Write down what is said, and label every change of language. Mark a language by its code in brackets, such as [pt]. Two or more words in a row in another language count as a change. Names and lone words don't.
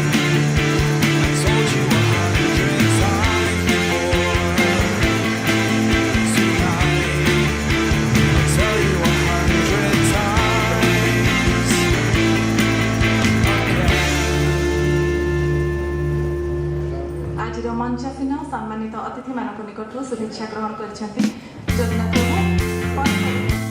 [en] I told you 100 times before. Tonight I'll tell you 100 times again. [or] ଆଜିର ମଞ୍ଚାସୀନ ସମ୍ମାନିତ ଅତିଥିମାନଙ୍କ ନିକଟରୁ ଶୁଭେଚ୍ଛା ଗ୍ରହଣ କରିଛନ୍ତି ଜଗନ୍ନାଥ